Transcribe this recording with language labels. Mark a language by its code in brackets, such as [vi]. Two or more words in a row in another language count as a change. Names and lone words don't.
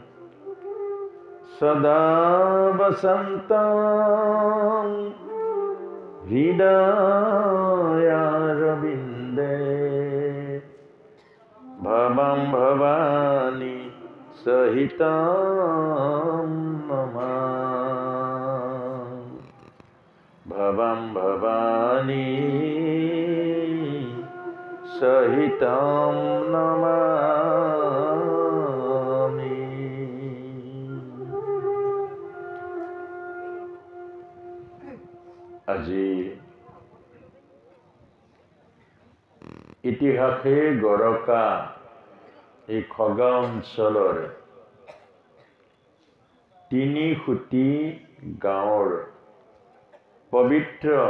[sa] सदा वसन्तं हृदयारविन्दे भवं भवानी सहितं नमामि भवं भवानी सहितं नमामि। [as] আজি ইতিহাসে গৰকা এই খগা অঞ্চলৰ ৩ খুটি গাঁৱৰ পবিত্ৰ